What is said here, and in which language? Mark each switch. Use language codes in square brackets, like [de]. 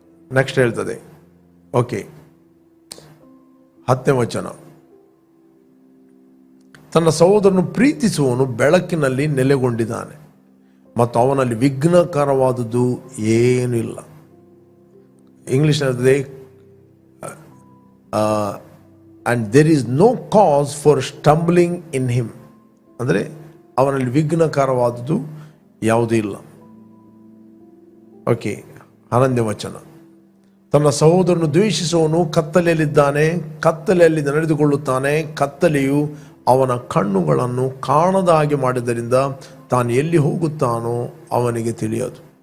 [kn] Next ಹೇಳ್ತದೆ, okay 10ನೇ ವಚನ, ತನ್ನ ಸಹೋದರನು ಪ್ರೀತಿಸುವವನು ಬೆಳಕಿನಲ್ಲಿ ನೆಲೆಗೊಂಡಿದ್ದಾನೆ ಮತ್ತು ಅವನಲ್ಲಿ ವಿಘ್ನಕರವಾದುದು ಏನೂ ಇಲ್ಲ. ಇಂಗ್ಲಿಷ್ ಹೇಳ್ತದೆ, [en] and there is no cause for stumbling in him. [kn] ಅಂದರೆ ಅವನಲ್ಲಿ ವಿಘ್ನಕರವಾದುದು ಯಾವುದೂ ಇಲ್ಲ. ಓಕೆ 11ನೇ ವಚನ, ತನ್ನ ಸಹೋದರನು ದ್ವೇಷಿಸುವವನು ಕತ್ತಲೆಯಲ್ಲಿದ್ದಾನೆ, ಕತ್ತಲೆಯಲ್ಲಿ ನಡೆದುಕೊಳ್ಳುತ್ತಾನೆ, ಕತ್ತಲೆಯು ಅವನ ಕಣ್ಣುಗಳನ್ನು ಕಾಣದ ಹಾಗೆ ಮಾಡಿದ್ದರಿಂದ ತಾನು ಎಲ್ಲಿ ಹೋಗುತ್ತಾನೋ ಅವನಿಗೆ ತಿಳಿಯದು.